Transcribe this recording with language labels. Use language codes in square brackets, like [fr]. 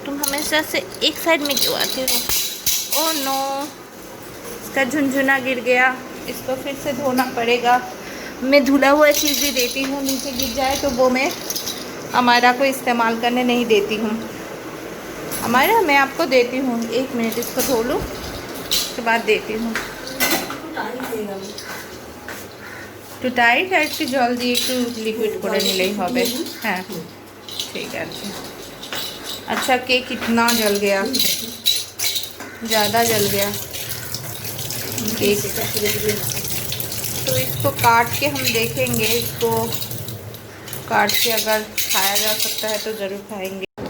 [hi] तुम हमेशा से एक साइड में क्यों आते हो? ओह नो, इसका झुनझुना गिर गया, इसको फिर से धोना पड़ेगा। मैं धुला हुआ चीज़ भी देती हूँ, नीचे गिर जाए तो वो मैं अमायरा को इस्तेमाल करने नहीं देती हूँ। अमायरा मैं आपको देती हूँ, 1 मिनट इसको धो लूँ, उसके बाद देती हूँ। [bn] তো টাইট আর একটু জল দিয়ে একটু লিকুইড করে নিলেই হবে। হ্যাঁ ঠিক আছে। [hi] अच्छा केक कितना जल गया, ज़्यादा जल गया केक। तो इसको काट के हम देखेंगे, इसको काट के अगर खाया जा सकता है तो ज़रूर खाएंगे।